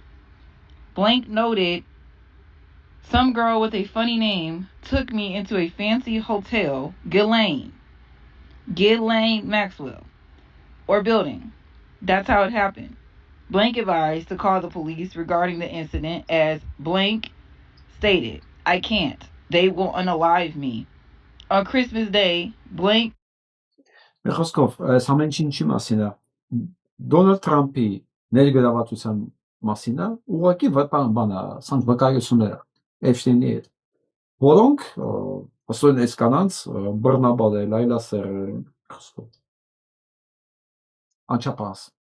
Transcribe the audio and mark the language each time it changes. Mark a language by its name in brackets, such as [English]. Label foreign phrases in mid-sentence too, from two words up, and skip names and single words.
[English] Blank noted, some girl with a funny name took me into a fancy hotel, Ghislaine Maxwell, or building. That's how it happened. Blank advised to call the police regarding the incident as Blank stated, I can't. They will unalive me. On Christmas Day, Blank... [Armenian] Խոսքով, այս ամեն ինչի մասին է, Դոնալդ Թրամփի ներգրավվածության մասին է, ուղղակի բան է, սանք վկայությունները Էփշտեյնի հետ, որոնք ասում են այս կանանց բռնաբարել, այլասերել, անչափահաս։